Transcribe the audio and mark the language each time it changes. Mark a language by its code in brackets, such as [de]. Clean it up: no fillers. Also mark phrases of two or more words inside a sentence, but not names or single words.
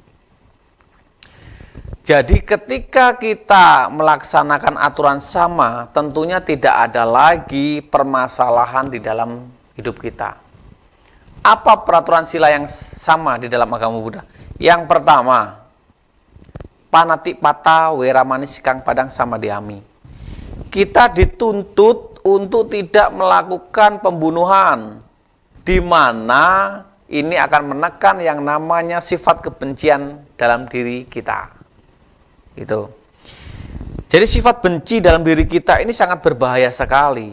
[id] Jadi ketika kita melaksanakan aturan sama, tentunya tidak ada lagi permasalahan di dalam hidup kita. Apa peraturan sila yang sama di dalam agama Buddha? Yang pertama, [pi] panati pata weramani sikang padang samadhyami. [id] Kita dituntut untuk tidak melakukan pembunuhan, di mana ini akan menekan yang namanya sifat kebencian dalam diri kita. Itu. Jadi sifat benci dalam diri kita ini sangat berbahaya sekali.